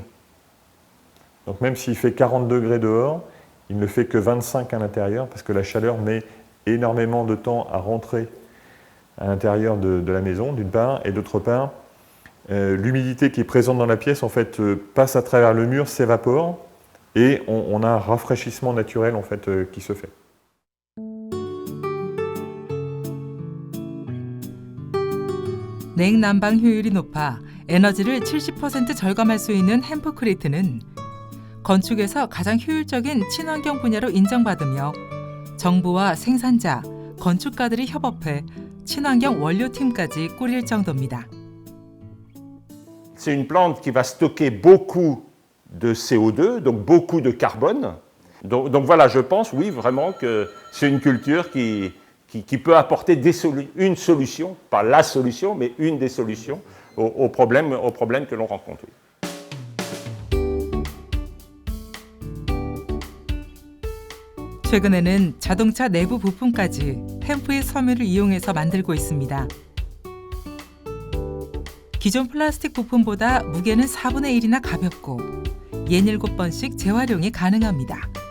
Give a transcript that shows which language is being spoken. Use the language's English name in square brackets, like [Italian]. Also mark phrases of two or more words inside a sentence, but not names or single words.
[French] Donc même s'il fait 40 degrés dehors, il ne fait que 25 à l'intérieur parce que la chaleur met énormément de temps à rentrer à l'intérieur de la maison, d'une part, et d'autre part, l'humidité qui est présente dans la pièce en fait, passe à travers le mur, s'évapore, et on a un rafraîchissement naturel en fait, qui se fait. [Korean] 냉난방 효율이 높아 에너지를 70% 절감할 수 있는 햄프크리트는 건축에서 가장 효율적인 친환경 분야로 인정받으며 정부와 생산자, 건축가들이 협업해 친환경 원료팀까지 꾸릴 정도입니다. [French] C'est une plante qui va stocker beaucoup de CO2, donc beaucoup de carbone. Donc voilà, je pense, oui, vraiment que c'est une culture qui peut apporter une solution, pas la solution, mais une des solutions aux problèmes que l'on rencontre. Oui. [Korean] 최근에는 자동차 내부 부품까지 햄프의 섬유를 이용해서 만들고 있습니다. 기존 플라스틱 부품보다 무게는 4분의 1이나 가볍고 67번씩 재활용이 가능합니다.